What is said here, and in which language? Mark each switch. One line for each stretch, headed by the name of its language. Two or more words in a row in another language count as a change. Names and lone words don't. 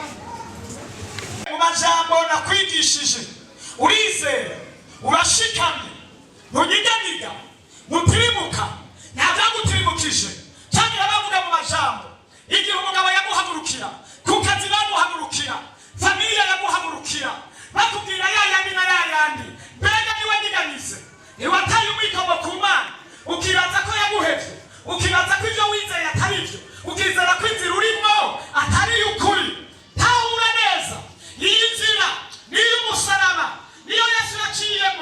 Rundi: mu majambo nakwigishije urizera urashikamye ntunyiganyiga mutirimuka ntabyagutirimukije cyangwa bavuga mu majambo igihe umugabo yaguhagurukira ku kazi baguhagurukira familia yaguhagurukira bakubwira yayandi na yayandi mbega niwe niganize niwataye umwikomo ku Mana ukibaza ko yaguhevye ukibaza ko ibyo wizeye atari byo ukizera ko inzira urimo atari ukuri tahura neza iyi nzira niyo umusaraba niyo Yesu yaciyemo